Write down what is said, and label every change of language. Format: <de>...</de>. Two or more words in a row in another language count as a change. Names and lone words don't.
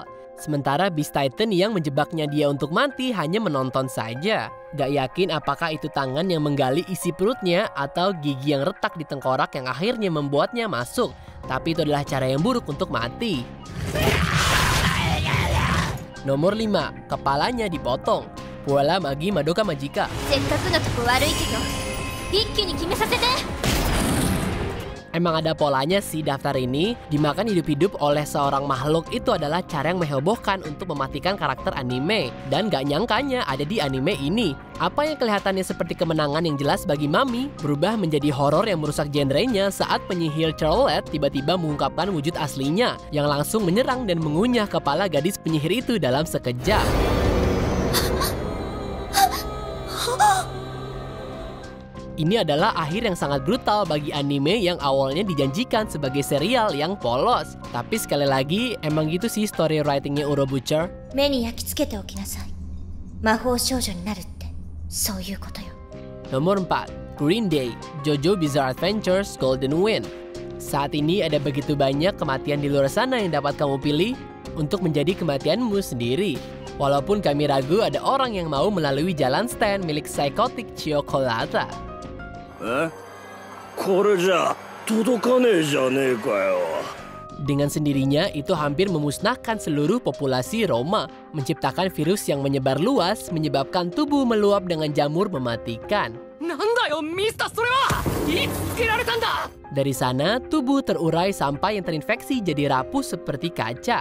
<id>Sementara Beast Titan yang menjebaknya dia untuk mati hanya menonton saja. Gak yakin apakah itu tangan yang menggali isi perutnya atau gigi yang retak di tengkorak yang akhirnya membuatnya masuk. Tapi itu adalah cara yang buruk untuk mati. Nomor 5, kepalanya dipotong. Puella Magi Madoka Magica.</id> <ja>せっかくのとこ悪いけど一気に決めさせて。</ja> <id>Emang ada polanya sih daftar ini. Dimakan hidup-hidup oleh seorang makhluk itu adalah cara yang menghebohkan untuk mematikan karakter anime. Dan gak nyangkanya ada di anime ini. Apa yang kelihatannya seperti kemenangan yang jelas bagi Mami berubah menjadi horor yang merusak genrenya saat penyihir Charlotte tiba-tiba mengungkapkan wujud aslinya yang langsung menyerang dan mengunyah kepala gadis penyihir itu dalam sekejap. Ini adalah akhir yang sangat brutal bagi anime yang awalnya dijanjikan sebagai serial yang polos. Tapi sekali lagi, emang gitu sih</id> <en>story writingnya</en> <id>Uro Butcher.</id> <ja>目に焼き付けておきなさい。魔法少女になるってそういうことよ。</ja> <id>Nomor 4, Green Day, JoJo Bizarre Adventures Golden Wind. Saat ini ada begitu banyak kematian di luar sana yang dapat kamu pilih untuk menjadi kematianmu sendiri. Walaupun kami ragu ada orang yang mau melalui jalan stand milik Psychotic Chocolata.</id> <ja>これじゃ届かねえじゃねえかよ。</ja> <id>Dengan sendirinya itu hampir memusnahkan seluruh populasi Roma, menciptakan virus yang menyebar luas, menyebabkan tubuh meluap dengan jamur mematikan. Dari sana, tubuh terurai sampai yang terinfeksi jadi rapuh seperti kaca.</id>